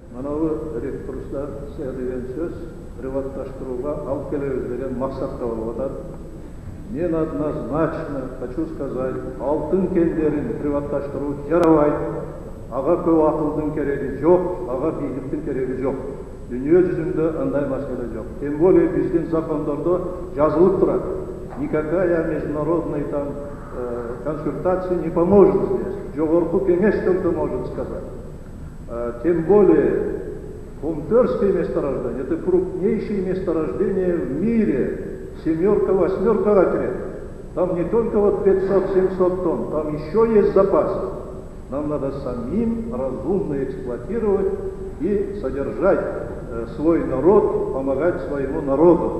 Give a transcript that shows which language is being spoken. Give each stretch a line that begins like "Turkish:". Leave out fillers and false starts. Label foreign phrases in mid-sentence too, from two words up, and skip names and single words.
Kyrgyz: Анау ресурстар деген сөз приватташтыруга алып келебиз деген максатта болуп атат.
Russian: Мен однозначно хочу сказать,
Kyrgyz: алтын кендерин приватташтыруу жарабайт. Ага көп акылдын кереги жок, ага бийликтин кереги жок. Dünya жүзүндө андай маселе жок.
Russian: Тем более
Kyrgyz: биздин закондордо жазылып турат.
Russian: Никакая международная там консультация не поможет здесь.
Kyrgyz: Жогорку кеңеш только может сказать.
Russian: Тем более Кумтырское месторождение — это крупнейшее месторождение в мире. Семерка, восьмерка отряд. Там не только вот 500-700 тонн, там еще есть запасы. Нам надо самим разумно эксплуатировать и содержать свой народ, помогать своему народу.